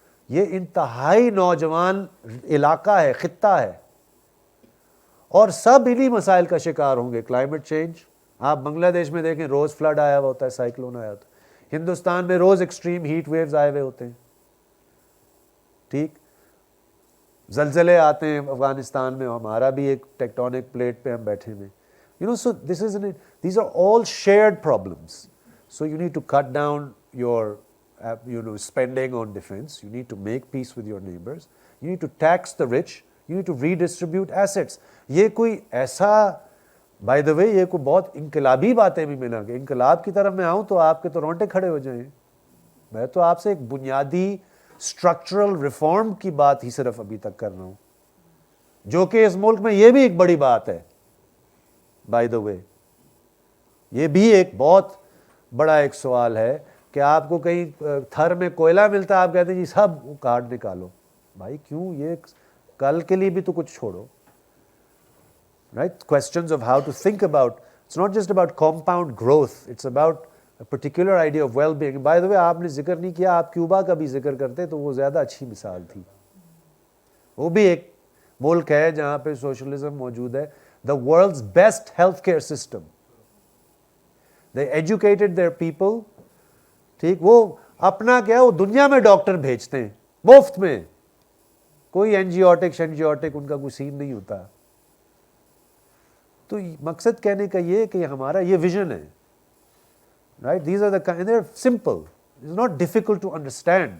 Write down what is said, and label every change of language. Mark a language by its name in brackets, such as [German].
[Urdu] یہ انتہائی نوجوان علاقہ ہے, خطہ ہے, اور سب انہی مسائل کا شکار ہوں گے. کلائمیٹ چینج, آپ بنگلہ دیش میں دیکھیں روز فلڈ آیا ہوا ہوتا ہے, سائیکلون آیا ہوتا ہے. ہندوستان میں روز ایکسٹریم ہیٹ ویوز آئے ہوئے ہوتے ہیں. ٹھیک, زلزلے آتے ہیں افغانستان میں, ہمارا بھی ایک ٹیکٹونک پلیٹ پہ ہم بیٹھے ہوئے. [English] So these are all shared problems. So you need to cut down your spending on defense. You need to make peace with your neighbors. You need to tax the rich. You need to redistribute assets. [Urdu] یہ کوئی ایسا, by the وے, یہ کوئی بہت انقلابی باتیں بھی ملا کہ انقلاب کی طرف میں آؤں تو آپ کے تو رونٹے کھڑے ہو جائیں. میں تو آپ سے ایک بنیادی اسٹرکچرل ریفارم کی بات ہی صرف ابھی تک کر رہا ہوں, جو کہ اس ملک میں یہ بھی ایک بڑی بات ہے. بائی دا وے, یہ بھی ایک بہت بڑا ایک سوال ہے کہ آپ کو کہیں تھر میں کوئلہ ملتا ہے, آپ کہتے ہیں جی سب کاٹ نکالو. بھائی کیوں, یہ کل کے لیے بھی تو کچھ چھوڑو. [English] Right? Questions of how to think about, it's not just about compound growth, it's about a particular idea of well-being. By the way, [Urdu] آپ نے ذکر نہیں کیا, آپ کیوبا کا بھی ذکر کرتے تو وہ زیادہ اچھی مثال تھی. وہ بھی ایک ملک ہے جہاں پہ سوشلزم موجود ہے. [English] The world's best healthcare system. They educated their people. [Urdu] ٹھیک, وہ اپنا کیا, وہ دنیا میں ڈاکٹر بھیجتے ہیں مفت میں, کوئی اینجیوٹک ان کا کوئی سین نہیں ہوتا. تو مقصد کہنے کا یہ کہ ہمارا یہ ویژن ہے. [English] Right, these are the kind, they are simple, it is not difficult to understand.